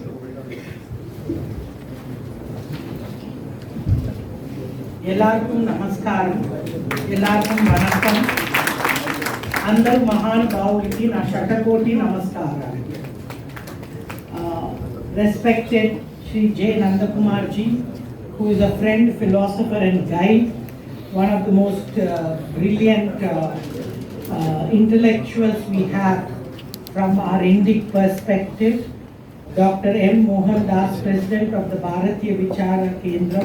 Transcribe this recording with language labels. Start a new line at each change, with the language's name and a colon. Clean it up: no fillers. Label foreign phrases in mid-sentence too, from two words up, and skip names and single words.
Kannada: ಎಲ್ಲರಿಗೂ ನಮಸ್ಕಾರ, ಎಲ್ಲರಿಗೂ ವಣಕ್ಕಂ.
Telugu: అందరు మహానుభావులకి నా శతకోటి నమస్కారాలు.
English: Respected Shri J. Nandakumar ji, who is a friend, philosopher and guide, one of the most brilliant intellectuals we have from our Indic perspective. Dr. M. Mohan Das, President of the Bharatiya Vichara Kendram.